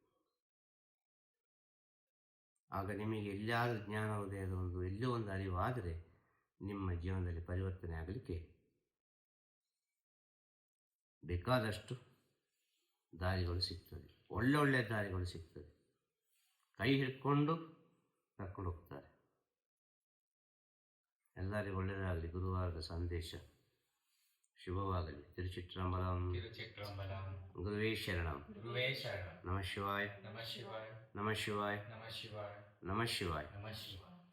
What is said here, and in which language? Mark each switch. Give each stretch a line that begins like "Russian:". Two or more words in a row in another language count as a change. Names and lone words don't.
Kannada: ಆಗ ನಿಮಗೆ ಎಲ್ಲಿಯಾದರೂ ಜ್ಞಾನೋದಯದ ಎಲ್ಲೋ ಒಂದು ಅರಿವಾದರೆ ನಿಮ್ಮ ಜೀವನದಲ್ಲಿ ಪರಿವರ್ತನೆ ಆಗಲಿಕ್ಕೆ ಬೇಕಾದಷ್ಟು ದಾರಿಗಳು ಸಿಗ್ತದೆ, ಒಳ್ಳೊಳ್ಳೆ ದಾರಿಗಳು ಸಿಗ್ತದೆ. ಕೈ ಹಿಡ್ಕೊಂಡು ಕರ್ಕೊಂಡು ಹೋಗ್ತಾರೆ. ಎಲ್ಲರಿಗೂ ಒಳ್ಳೆಯದಾಗಲಿ. ಗುರುವಾರದ ಸಂದೇಶ ಶುಭವಾಗಲಿ. ತಿರುಚಿಟ್ರಂಬಲಂ.
Sanskrit: ಗುರುವೇ ಶರಣಂ. ನಮಃ ಶಿವಾಯ. ನಮಃ ಶಿವಾಯ. ನಮಃ ಶಿವಾಯ. ನಮಃ ಶಿವಾಯ. ನಮಃ ಶಿವಾಯ.